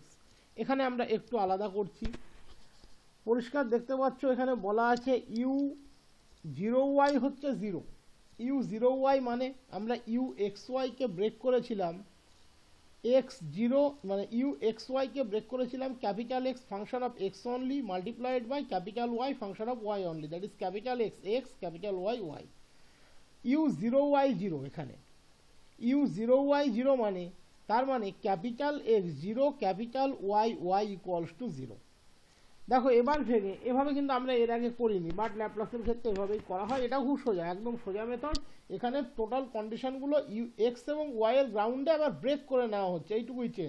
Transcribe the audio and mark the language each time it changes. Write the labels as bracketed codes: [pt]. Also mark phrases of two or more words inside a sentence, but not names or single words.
[bn] এখানে আমরা একটু আলাদা করছি, পরিষ্কার দেখতে পাচ্ছ এখানে বলা আছে u0y হচ্ছে 0। [en] u0y [bn] মানে আমরা uxy কে ব্রেক করেছিলাম x0, মানে uxy কে ব্রেক করেছিলাম [en] capital x function of x only multiplied by capital y function of y only, that is capital x x capital y y. [bn] u0y0 এখানে u0y0 মানে তার মানে [en] capital x0 capital y y equals to 0. [bn] দেখো এবার ভেঙে এভাবে কিন্তু আমরা এর আগে করিনি, বাট ল্যাপ্লাসের ক্ষেত্রে এভাবেই করা হয়, এটা খুব সোজা, একদম সোজা মেথড। এখানে [en] total conditions [bn] এক্স এবং ওয়াই এর গ্রাউন্ডে আবার ব্রেক করে নেওয়া হচ্ছে, এইটুকুই চেঞ্জ।